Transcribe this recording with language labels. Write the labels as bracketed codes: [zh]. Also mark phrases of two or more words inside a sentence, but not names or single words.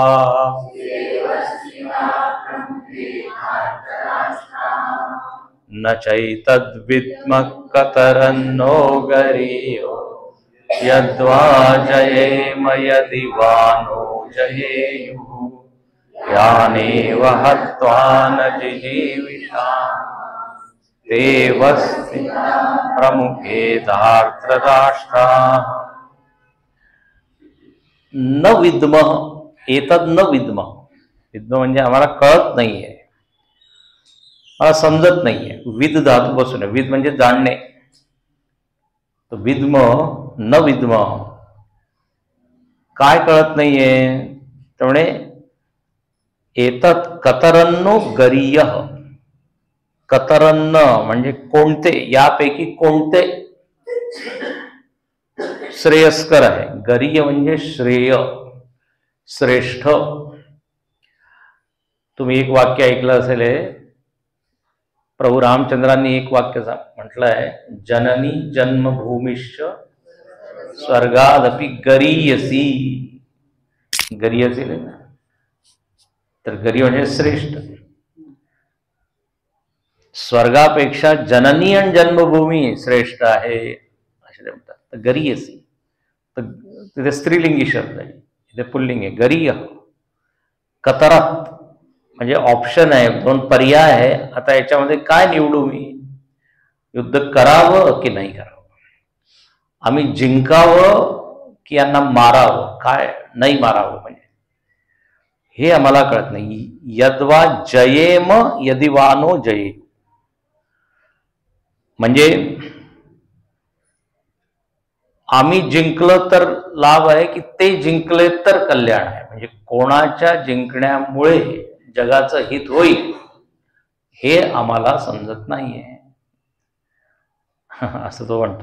[sa] न चैतद्विद्म कतरन्नो गरीयो यद्वा जयेम यदि वानो जयेयुः यानेव हत्वा न जिजीविषामः तेव स्थिता प्रमुखे धार्तराष्ट्राः. न विद्म एतद न विद्म. [mr] विद्म म्हणजे आम्हाला कळत नाहीये, मला समजत नाहीये. विद धातू बसून विद म्हणजे जाणणे. तो [sa] विद्म न विद्म, [mr] काय कळत नाहीये. [sa] त्यामुळे एतत् कतरन्नो गरीय. [mr] कतरन्न म्हणजे कोणते, यापैकी कोणते श्रेयस्कर आहे. गरीय म्हणजे श्रेय, श्रेष्ठ. तुम्ही एक वाक्य ऐकलं असेल, प्रभू रामचंद्रांनी एक वाक्य म्हटलं आहे, [sa] जननी जन्मभूमिश्च स्वर्गादपि गरीयसी. [mr] गरीयसी ना, तर गरीय म्हणजे श्रेष्ठ. स्वर्गापेक्षा जननी आणि जन्मभूमी श्रेष्ठ आहे असे म्हणतात. तर गरीयसी, तर तिथे स्त्रीलिंगी शब्द आहे, इथे पुल्लिंग आहे. गरीय. कतरात म्हणजे ऑप्शन आहे, दोन पर्याय आहे. आता याच्यामध्ये काय निवडू मी. युद्ध करावं की नाही करावं, आम्ही जिंकावं की यांना मारावं, काय नाही मारावं, म्हणजे हे आम्हाला कळत नाही. [sa] यद्वा जयेम यदि वानो जये, [mr] म्हणजे आम्ही जिंकलं तर लाभ आहे की ते जिंकले तर कल्याण आहे. म्हणजे कोणाच्या जिंकण्यामुळे जगाचं हित होईल हे आम्हाला समजत नाहीये असं तो म्हणतो.